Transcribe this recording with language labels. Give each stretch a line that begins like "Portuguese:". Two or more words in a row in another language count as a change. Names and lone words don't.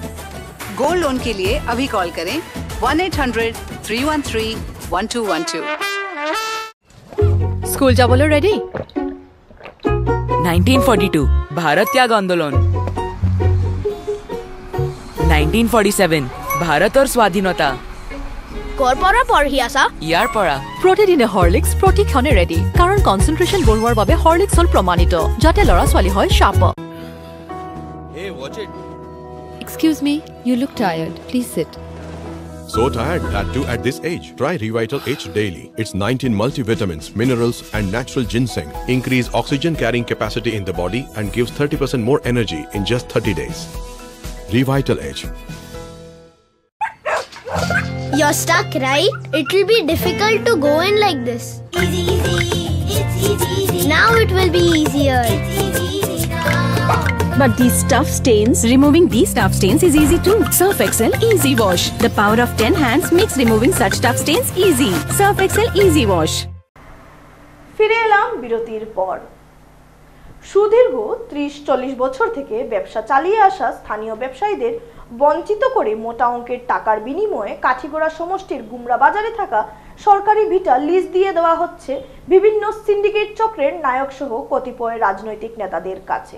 Hindi: गोल्ड लोन के लिए अभी कॉल करें 1-800-313-1212। स्कूल जा बोलो रेडी। 1942 भारत त्याग आंदोलन, 1947 भारत और स्वाधीनता।
Assamese: কৰপৰা পঢ়ি আছা? ইয়াৰ পৰা প্ৰতিদিনে হৰলিক্স প্ৰতিক্ষণে ৰেডি, কাৰণ কনচেন্ট্ৰেচন বঢ়োৱাৰ বাবে হৰলিক্স হ'ল প্ৰমাণিত, যাতে ল'ৰা ছোৱালী হয় শাৰ্প।
English: Hey, watch it. Excuse me, you look tired. Please sit. So tired, that too at this age. Try Revital H daily. It's 19 multivitamins, minerals and natural ginseng. Increase oxygen carrying capacity in the body and gives 30% more energy in just 30 days. Revital H. You're stuck, right? It will be difficult to go in like this. Easy, easy, it's easy. Now it will be easier. It's easy now. But these tough stains, removing these tough stains is easy too. Surf Excel Easy Wash. The power of 10 hands makes removing such tough stains easy. Surf Excel Easy Wash.
Bangla: ফিরে এলাম বিরতির পর। সুদীর্ঘ 30-40 বছর থেকে ব্যবসা চালিয়ে আসা স্থানীয় ব্যবসায়ীদের বঞ্চিত করে মোটা অঙ্কের টাকার বিনিময়ে কাঠিগড়া সমষ্টির গুমরা বাজারে থাকা সরকারি ভিটা লিজ দিয়ে দেওয়া হচ্ছে বিভিন্ন সিন্ডিকেট চক্রের নায়ক সহ কতিপয় রাজনৈতিক নেতাদের কাছে।